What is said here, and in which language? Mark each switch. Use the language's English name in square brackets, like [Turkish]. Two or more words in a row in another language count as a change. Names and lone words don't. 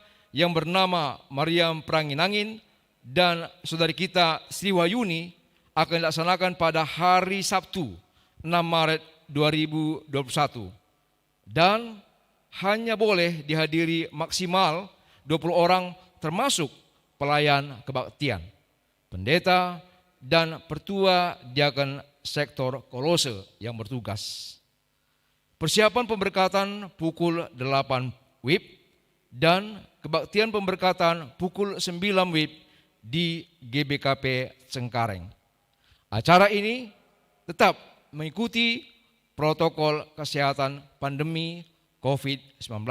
[Indonesian] yang bernama Mariam Pranginangin dan saudari kita Sri Wahyuni akan dilaksanakan pada hari Sabtu 6 Maret 2021 dan hanya boleh dihadiri maksimal 20 orang termasuk pelayan kebaktian, pendeta, dan pertua diaken sektor Kolose yang bertugas. Persiapan pemberkatan pukul 8 WIB dan kebaktian pemberkatan pukul 9 WIB di GBKP Cengkareng. Acara ini tetap mengikuti protokol kesehatan pandemi COVID-19.